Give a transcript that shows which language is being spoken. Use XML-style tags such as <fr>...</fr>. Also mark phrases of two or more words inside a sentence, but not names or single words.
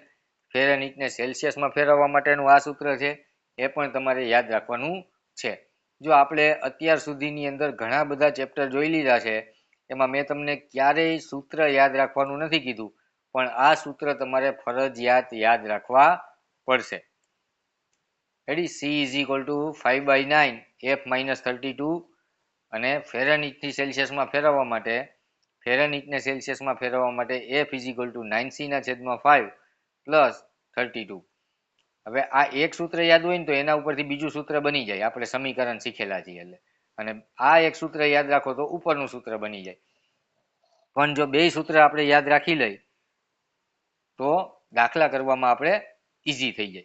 <gu>ફેરનહીટને સેલ્સિયસમાં ફેરવવા માટેનું આ સૂત્ર છે, એ પણ તમારે યાદ રાખવાનું છે. જો આપણે અત્યાર સુધીની અંદર ઘણા બધા ચેપ્ટર જોઈ લીધા છે, એમાં મેં તમને ક્યારેય સૂત્ર યાદ રાખવાનું નથી કીધું, પણ આ સૂત્ર તમારે ફરજિયાત યાદ રાખવા પડશે. રેડી?</gu> <en>C is equal to 5/9 F-32,</en> <gu>અને ફેરનહીટથી સેલ્સિયસમાં ફેરવવા માટે, ફેરનહીટને સેલ્સિયસમાં ફેરવવા માટે</gu> <en>F is equal to 9C/5</en> <gu>પ્લસ 32. હવે આ એક સૂત્ર યાદ હોય ને તો એના ઉપરથી બીજું સૂત્ર બની જાય, આપણે સમીકરણ શીખેલા છીએ એટલે. અને આ એક સૂત્ર યાદ રાખો તો ઉપરનું સૂત્ર બની જાય. પણ જો બે સૂત્ર આપણે યાદ રાખી લઈ તો દાખલા કરવામાં આપણે ઈઝી થઈ જાય.</gu>